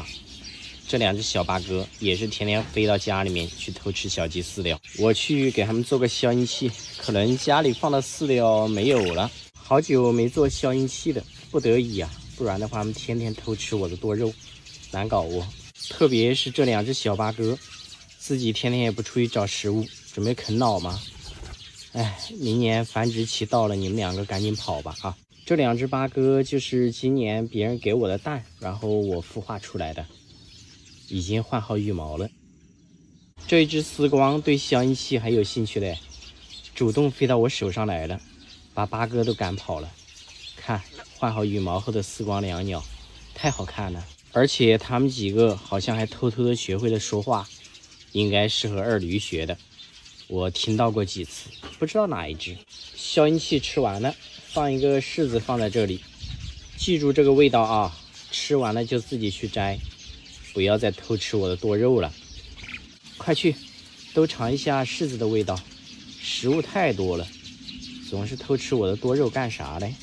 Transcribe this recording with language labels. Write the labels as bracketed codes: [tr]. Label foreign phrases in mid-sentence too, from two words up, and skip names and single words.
[zh] 這兩隻小八哥也是天天飛到家裡面去偷吃小雞飼料。我去給他們做個消音器，可能家裡放的飼料沒有了，好久沒做消音器的，不得已啊，不然的話他們天天偷吃我的多肉，難搞哦。特別是這兩隻小八哥，自己天天也不出去找食物，準備啃老嗎？哎，明年繁殖期到了，你們兩個趕緊跑吧啊！這兩隻八哥就是今年別人給我的蛋，然後我孵化出來的，已經換好羽毛了。這一隻絲光對消音器還有興趣嘞，主動飛到我手上來了，把八哥都趕跑了。看，換好羽毛後的絲光兩鳥，太好看了。而且他們幾個好像還偷偷的學會了說話，應該是和二驢學的。我聽到過幾次，不知道哪一隻。消音器吃完了，放一個柿子放在這裡，記住這個味道啊！吃完了就自己去摘，不要再偷吃我的多肉了。快去，都嘗一下柿子的味道。食物太多了，總是偷吃我的多肉幹啥嘞？